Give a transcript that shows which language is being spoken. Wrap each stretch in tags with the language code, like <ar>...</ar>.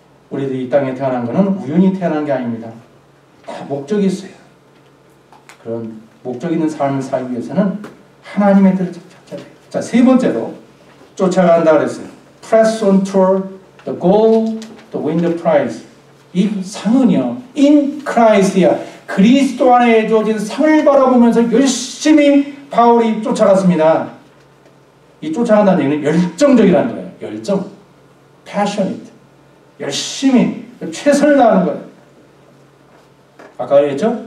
<ko>우리들이 이 땅에 태어난 것은 우연히 태어난 게 아닙니다. 다 목적이 있어요. 그런 목적 있는 삶을 살기 위해서는 하나님의 뜻을 찾아야 돼요. 자, 세 번째로 쫓아간다 그랬어요.</ko> <en>Press on toward the goal to win the prize.</en> <ko>이 상은요,</ko> <en>in Christ</en> <ko>야. 그리스도 안에 주어진 상을 바라보면서 열심히 바울이 쫓아갔습니다. 이 쫓아간다는 얘기는 열정적이라는 거예요. 열정. passionate. 열심히 최선을 다하는 거예요. 아까 그랬죠?</ko>